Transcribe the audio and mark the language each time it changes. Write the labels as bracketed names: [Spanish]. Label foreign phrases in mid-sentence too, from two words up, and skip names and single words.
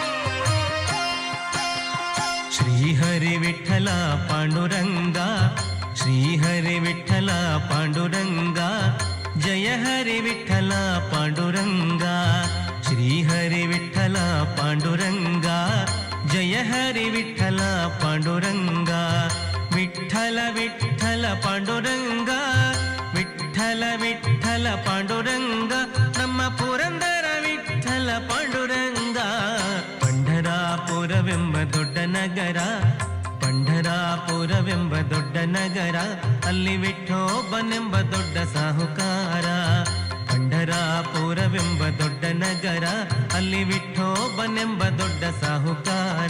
[Kannada] ಶ್ರೀಹರಿ ವಿಠಲ ಪಾಂಡುರಂಗ, [Marathi] श्रीहरि विठ्ठल पांडुरंगा जय हरि विठ्ठल पांडुरंगा श्रीहरि विठ्ठल पांडुरंगा जय हरि विठ्ठल पांडुरंगा विठ्ठल विठ्ठल पांडुरंगा विठ्ठल विठ्ठल पांडुरंगा [Kannada] ನಮ್ಮ ಪುರಂದರ ವಿಠ್ಠಲ ಪಾಂಡುರಂಗ ಪಂಢರಾಪುರವೆಂಬ ದೊಡ್ಡ ನಗರ ಪಂಢರಾಪುರವೆಂಬ ದೊಡ್ಡ ನಗರ ಅಲ್ಲಿ ವಿಠೋಬನೆಂಬ ದೊಡ್ಡ ಸಾಹುಕಾರ ಪಂಢರಾಪುರವೆಂಬ ದೊಡ್ಡ ನಗರ ಅಲ್ಲಿ ವಿಠೋಬನೆಂಬ ದೊಡ್ಡ ಸಾಹುಕಾರ